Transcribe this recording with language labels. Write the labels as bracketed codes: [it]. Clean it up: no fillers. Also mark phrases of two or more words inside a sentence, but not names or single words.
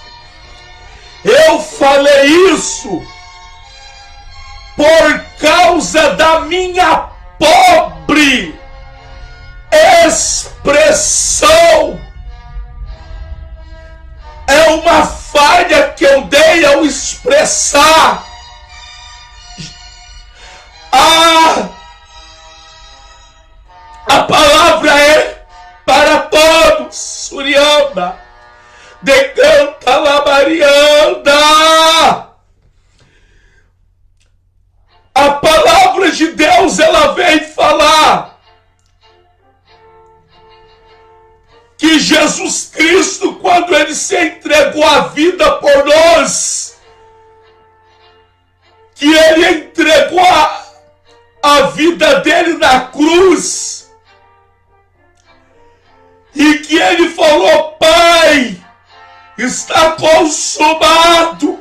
[pt] Eu falei isso por causa da minha pobre expressão. É uma falha que eu dei ao expressar. A palavra é para todos. Suriamba, decanta labarianda. A palavra de Deus, ela vem falar que Jesus Cristo, quando ele se entregou a vida por nós, que ele entregou a vida dele na cruz, e que ele falou: Pai, está consumado.